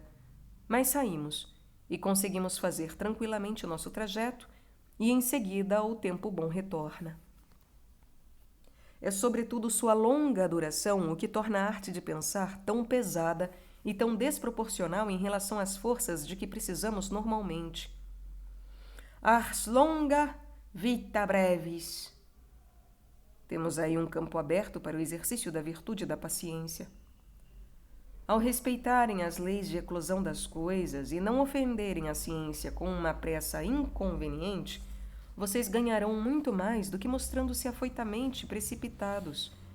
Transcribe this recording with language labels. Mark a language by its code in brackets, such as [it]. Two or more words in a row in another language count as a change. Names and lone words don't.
[pt] Mas saímos e conseguimos fazer tranquilamente o nosso trajeto e, em seguida, o tempo bom retorna. É sobretudo sua longa duração o que torna a arte de pensar tão pesada e tão desproporcional em relação às forças de que precisamos normalmente. [la] Ars longa, vita brevis. [pt] Temos aí um campo aberto para o exercício da virtude da paciência. Ao respeitarem as leis de eclosão das coisas e não ofenderem a ciência com uma pressa inconveniente, vocês ganharão muito mais do que mostrando-se afoitamente precipitados.